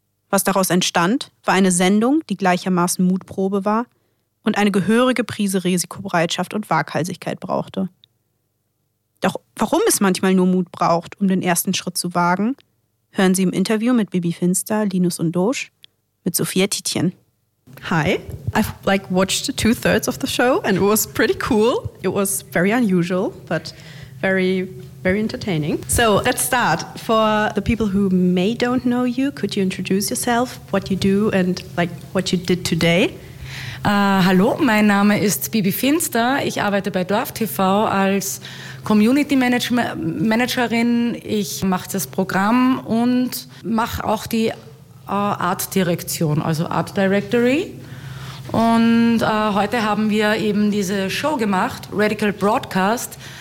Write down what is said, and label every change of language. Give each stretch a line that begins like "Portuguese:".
German: Was daraus entstand, war eine Sendung, die gleichermaßen Mutprobe war und eine gehörige Prise Risikobereitschaft und Waghalsigkeit brauchte. Doch warum es manchmal nur Mut braucht, um den ersten Schritt zu wagen, hören Sie im Interview mit Bibi Finster, Linus und Dosch, mit Sophia Tietjen.
English: Hi, I've like watched 2/3 of the show and it was pretty cool. It was very unusual, but very, very entertaining. So let's start. For the people who may don't know you, could you introduce yourself, what you do and like what you did today?
German: Hallo, mein Name ist Bibi Finster. Ich arbeite bei DorfTV als Community-Managerin. Ich mache das Programm und mache auch die Art-Direktion, also Art Directory. Und heute haben wir eben diese Show gemacht, Radical Broadcast.